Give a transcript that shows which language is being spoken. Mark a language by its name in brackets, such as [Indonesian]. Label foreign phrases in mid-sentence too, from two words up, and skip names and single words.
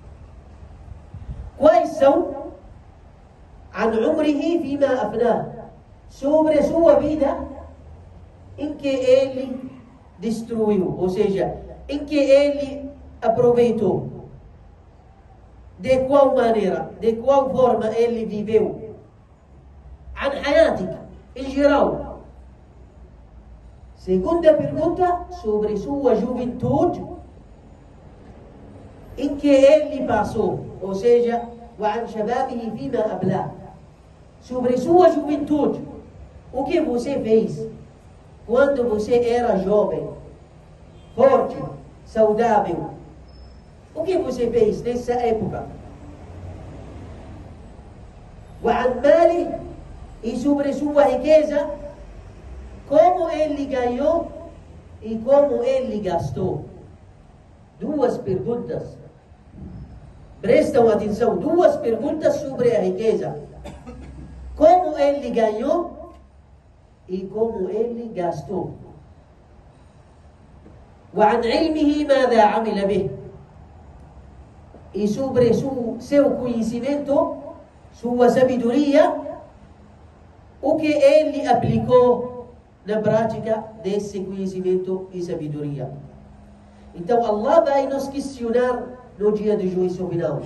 [Portuguese] Quais são? [Arabic] عن عمره فيما أفناه. [Portuguese] Sobre a sua vida em que ele destruiu, ou seja, em que ele aproveitou. De qual maneira, de qual forma ele viveu. [Arabic] عن حياتك, [Portuguese] em geral. Segunda pergunta, sobre sua juventude, em que ele passou, ou seja, [Arabic] وعن شبابه فيما أبلاه. [Portuguese] Sobre sua juventude, o que você fez quando você era jovem, forte, saudável? O que você fez nessa época? [Arabic] وعن ماله, [Portuguese] e sobre sua riqueza, como ele ganhou e como ele gastou. Duas perguntas. Prestam atenção, duas perguntas sobre a riqueza. Como ele ganhou e como ele gastou. [Arabic] وعن علمه ماذا عمل به. [Portuguese] E sobre seu conhecimento, sua sabedoria, o que ele aplicou na prática desse conhecimento e sabedoria. Então Allah vai nos questionar no dia do juízo final.